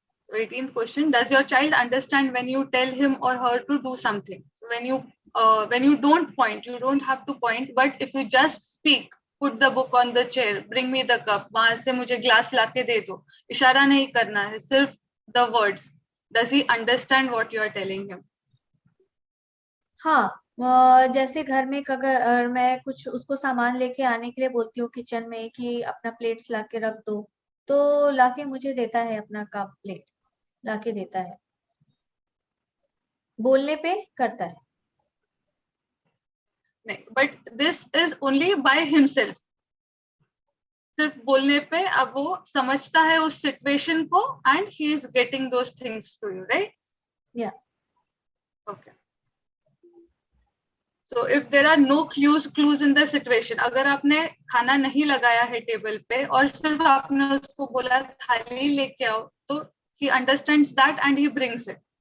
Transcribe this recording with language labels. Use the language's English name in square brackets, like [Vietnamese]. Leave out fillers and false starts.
[English] 18th question, does your child understand when you tell him or her to do something? So when you don't point, you don't have to point, but if you just speak, put the book on the chair, bring me the cup, [Hindi] वहां से मुझे glass लाके दे दो, इशारा नहीं करना है, [English] सिर्फ the words. Does he understand what you are telling him? [Hindi] हाँ, जैसे घर में अगर मैं कुछ उसको सामान लेके आने के लिए बोलती हूँ किचन में कि अपना प्लेट्स लाके रख दो, तो लाके मुझे देता है, अपना कप प्लेट लाके देता है, बोलने पे करता है. नहीं, [English] but this is only by himself. [Hindi] सिर्फ बोलने पे अब वो समझता है उस सिचुएशन को [English] and he is getting those things to you, right? Yeah. Okay. So if there are no clues in the situation, [Hindi] अगर आपने खाना नहीं लगाया है टेबल पे और सिर्फ आपने उसको बोला थाली लेके आओ, तो [English] he understands that and he brings it.